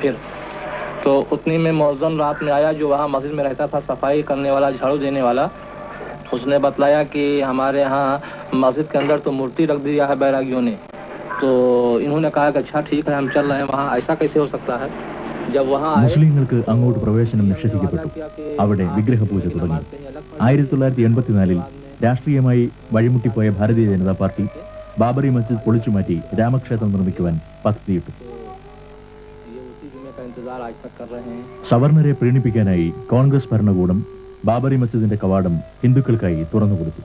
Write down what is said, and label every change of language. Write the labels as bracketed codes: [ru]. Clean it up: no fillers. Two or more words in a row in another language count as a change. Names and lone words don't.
[hi] फिर तो उतनी में मौज़न रात में आया जो वहाँ मस्जिद में रहता था, सफाई करने वाला, झाड़ू देने वाला. उसने बतलाया कि हमारे यहाँ मस्जिद के अंदर तो मूर्ति रख दिया है बैरागियों ने. तो इन्होंने कहा कि अच्छा ठीक है, हम चल रहे हैं वहाँ, ऐसा कैसे हो सकता है. [ml] മുസ്ലിങ്ങൾക്ക് അങ്ങോട്ട് പ്രവേശനം നിഷേധിക്കപ്പെട്ടു. അവിടെ വിഗ്രഹപൂജ തുടങ്ങി. 1984 രാഷ്ട്രീയമായി വഴിമുട്ടിപ്പോയ ഭാരതീയ ജനതാ പാർട്ടി ബാബറി മസ്ജിദ് പൊളിച്ചുമാറ്റി രാമക്ഷേത്രം നിർമ്മിക്കുവാൻ പദ്ധതിയിട്ടു. സവർണരെ പ്രീണിപ്പിക്കാനായി കോൺഗ്രസ് ഭരണകൂടം ബാബറി മസ്ജിദിന്റെ കവാടം ഹിന്ദുക്കൾക്കായി തുറന്നുകൊടുത്തു.